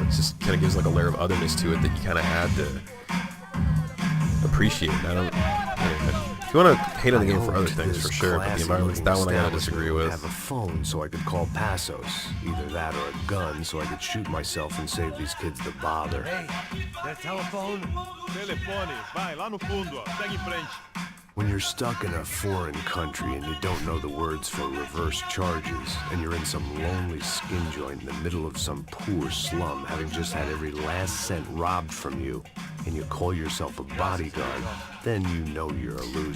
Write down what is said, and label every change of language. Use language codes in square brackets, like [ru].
[en] It just kind of gives like a layer of otherness to it that you kind of had to appreciate. I don't... Anyway. If you want to hate on the game for other things, for sure, but the environment's that one I gotta disagree with. Have a phone so I could call Passos. Either that or a gun so I could shoot myself and save these kids the bother. Hey, that telephone? [pt] Telefone, vai lá no fundo, ó. Segue em frente. [en] When you're stuck in a foreign country and you don't know the words for reverse charges, and you're in some lonely skin joint in the middle of some poor slum, having just had every last cent robbed from you, and you call yourself a bodyguard, then you know you're a loser.